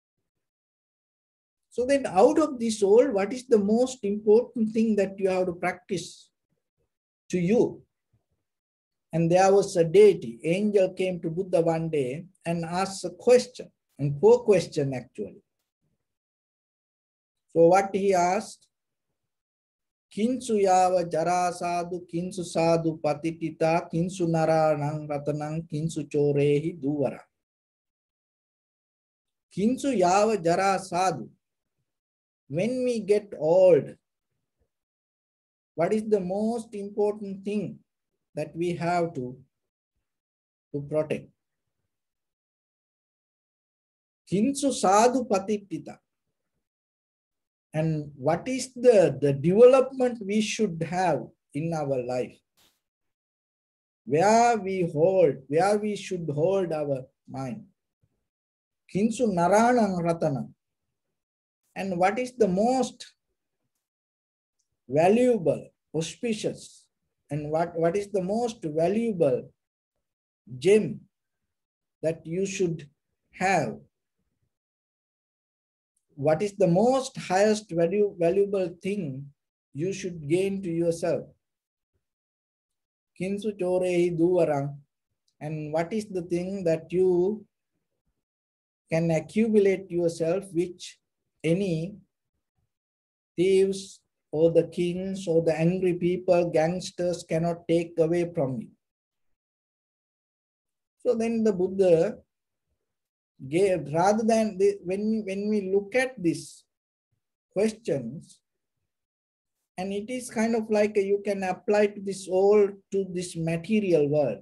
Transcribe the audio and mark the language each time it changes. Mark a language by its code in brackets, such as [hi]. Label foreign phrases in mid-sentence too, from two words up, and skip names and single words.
[en] So then out of this all, what is the most important thing that you have to practice to you? And there was a deity, angel came to Buddha one day and asked a question, and 4 questions actually. So what he asked? [pi] Kinsu yava jara sadhu, kinsu sadhu patitita, kinsu naranang ratanang, kinsu chorehi duvara. Kinsu yava jara sadhu. [en] When we get old, what is the most important thing that we have to protect? [pi] Kinsu sadhu patitita. [en] And what is the development we should have in our life? Where we should hold our mind. [pi] Kinsu naranang ratanam. [en] And what is the most valuable, auspicious, and what is the most valuable gem that you should have? What is the most highest valuable thing you should gain to yourself? [pi] Kinsu chorehi duvarang. [en] And what is the thing that you can accumulate yourself, which any thieves or the kings or the angry people, gangsters cannot take away from you? So then the Buddha gave, rather than when we look at these questions, and it is kind of like you can apply to this all, to this material world.